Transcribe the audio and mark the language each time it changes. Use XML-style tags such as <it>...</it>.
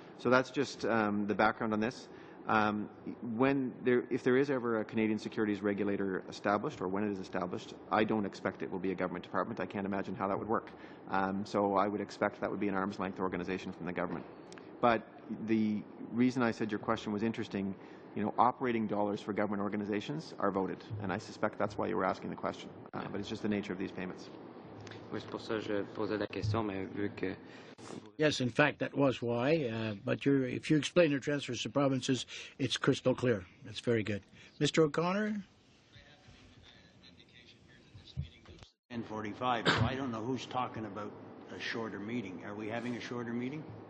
<en>So that's just the background on this. If there is ever a Canadian securities regulator established, or when it is established, I don't expect it will be a government department. I can't imagine how that would work. So I would expect that would be an arm's length organization from the government. But the reason I said your question was interesting, operating dollars for government organizations are voted, and I suspect that's why you were asking the question. But it's just the nature of these payments.</en> <fr>Oui, c'est pour ça que je posais la question, mais vu que...</fr> <en>Yes, in fact, that was why. But if you explain the transfers to provinces, it's crystal clear. That's very good. Mr. O'Connor? 10:45, so I don't know who's talking about a shorter meeting. Are we having a shorter meeting?</en>